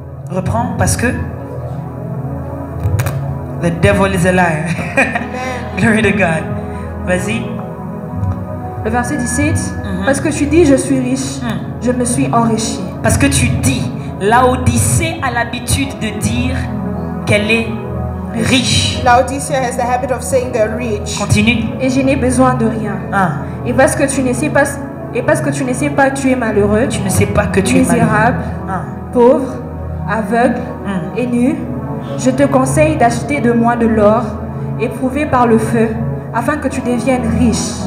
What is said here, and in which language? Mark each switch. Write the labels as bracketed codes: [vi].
[fr] Reprends parce que the devil is a liar. Glory to God. Vas-y. Le verset 17. Parce que tu dis je suis riche, je me suis enrichi. Parce que tu dis, Laodicée a l'habitude de dire qu'elle est riche. [en] Laodicea has the habit of saying they're rich. [fr] Continue. Et je n'ai besoin de rien. Et parce que tu ne sais pas, tu es malheureux. Tu ne sais pas que tu es misérable, pauvre, aveugle et nu. Je te conseille d'acheter de moi de l'or éprouvé par le feu, afin que tu deviennes riche.